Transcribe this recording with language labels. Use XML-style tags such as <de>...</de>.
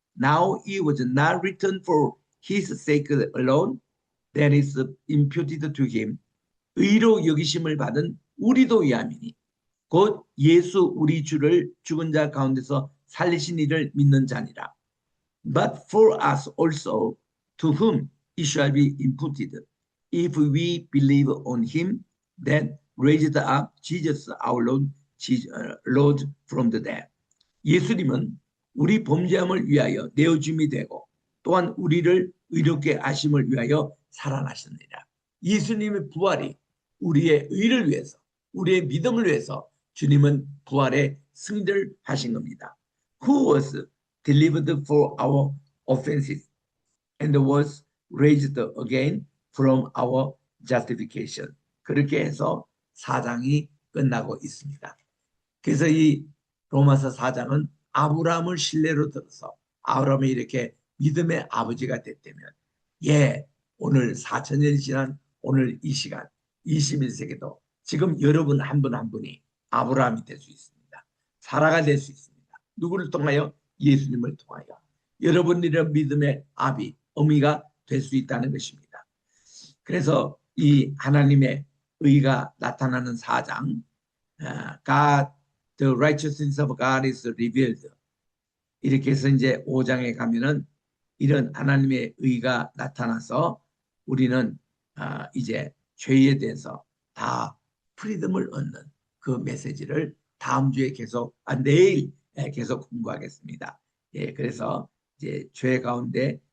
<en>Now it was not written for his sake alone, that is imputed to him.</en> <ko>의로 여기심을 받은 우리도 위함이니 곧 예수 우리 주를 죽은 자 가운데서 살리신 이를 믿는 자니라.</ko> <en>But for us also, to whom it shall be imputed, if we believe on him that raised up Jesus our Lord from the dead.</en> <ko>예수님은 우리 범죄함을 위하여 내어줌이 되고 또한 우리를 의롭게 하심을 위하여 살아나셨느니라. 예수님의 부활이 우리의 의를 위해서 우리의 믿음을 위해서 주님은 부활의 승리를 하신 겁니다.</ko> <en>Who was delivered for our offenses and was raised again from our justification.</en> <ko>그렇게 해서 4장이 끝나고 있습니다. 그래서 이 로마서 4장은 아브라함을 신뢰로 들어서 아브라함이 이렇게 믿음의 아버지가 됐다면 오늘 4,000년이 지난 오늘 이 시간 21세기도 지금 여러분 한 분 한 분이 아브라함이 될 수 있습니다. 사라가 될 수 있습니다. 누구를 통하여? 예수님을 통하여 여러분들의 믿음의 아비, 어미가 될 수 있다는 것입니다. 그래서 이 하나님의 의가 나타나는 4장</ko> <en>God, the righteousness of God is revealed.</en> <ko>이렇게 해서 이제 5장에 가면은 이런 하나님의 의가 나타나서 우리는 이제 죄에 대해서 다 프리덤을 얻는 그 메시지를 다음 주에 내일 계속 공부하겠습니다. 그래서 이제 죄 가운데</ko>